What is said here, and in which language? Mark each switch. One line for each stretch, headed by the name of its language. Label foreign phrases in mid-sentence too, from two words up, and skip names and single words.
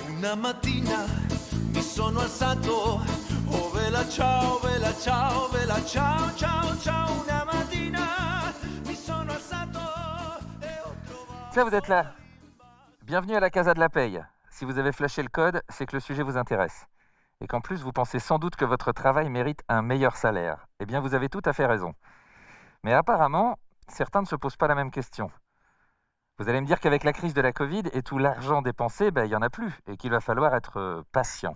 Italian: Una mattina mi sono alzato, oh vela ciao, vela ciao, vela ciao, ciao, ciao. Una mattina mi sono alzato e ho trovato...
French: Tiens, vous êtes là. Bienvenue à la Casa de la Paye. Si vous avez flashé le code, c'est que le sujet vous intéresse. Et qu'en plus, vous pensez sans doute que votre travail mérite un meilleur salaire. Eh bien, vous avez tout à fait raison. Mais apparemment, certains ne se posent pas la même question. Vous allez me dire qu'avec la crise de la Covid et tout l'argent dépensé, il n'y en a plus et qu'il va falloir être patient.